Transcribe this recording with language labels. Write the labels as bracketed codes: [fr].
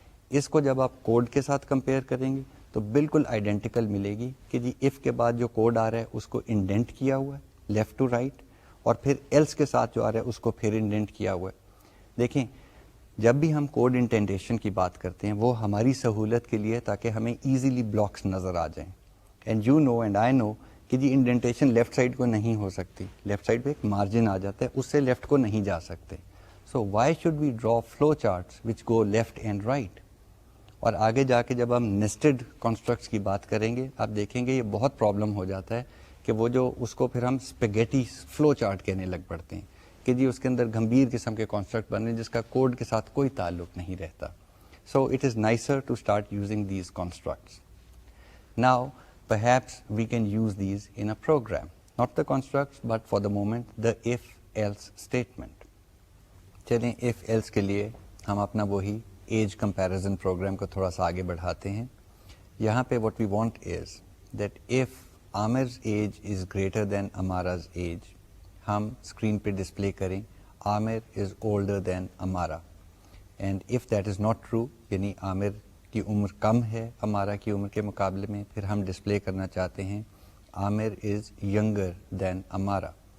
[ur] اس کو جب آپ کوڈ کے ساتھ کمپیئر کریں گے تو بالکل آئیڈینٹیکل ملے گی کہ جی اف کے بعد جو کوڈ آ رہا ہے اس کو انڈینٹ کیا ہوا ہے لیفٹ ٹو رائٹ, اور پھر ایلس کے ساتھ جو آ رہا ہے اس کو پھر انڈینٹ کیا ہوا ہے. دیکھیں جب بھی ہم کوڈ انٹینڈیشن کی بات کرتے ہیں وہ ہماری سہولت کے لیے تاکہ ہمیں ایزیلی بلاکس نظر آ جائیں. [en] and you know and I know [ur] کہ جی انڈینٹیشن لیفٹ سائڈ کو نہیں ہو سکتی, لیفٹ سائڈ پہ ایک مارجن آ جاتا ہے, اس سے لیفٹ کو نہیں جا سکتے. [en] So why should we draw flow charts which go left and right. [ur] اور آگے جا کے جب ہم نیسٹڈ کانسٹرکٹس کی بات کریں گے آپ دیکھیں گے یہ بہت پرابلم ہو جاتا ہے کہ وہ جو اس کو پھر ہم اسپیگیٹی فلو چارٹ کہنے لگ پڑتے ہیں کہ جی اس کے اندر گمبھیر قسم کے کانسٹرکٹ بن رہے ہیں جس کا کوڈ کے ساتھ کوئی تعلق نہیں رہتا. [en] So it is nicer to start using these constructs. Now perhaps we can use these in a program, not the constructs but for the moment the if else statement. [ur] چلیں if else کے لیے ہم اپنا وہی age comparison programme کو تھوڑا سا آگے بڑھاتے ہیں. یہاں پہ [en] what we want is that if Amir's age is greater than Amara's age, [ur] ہم اسکرین پہ ڈسپلے کریں [en] Amir is older than Amara, and if that is not true [ur] یعنی عامر کی عمر کم ہے امارا کی عمر کے مقابلے میں, پھر ہم ڈسپلے کرنا چاہتے ہیں [en] Aamir is younger than Ammara.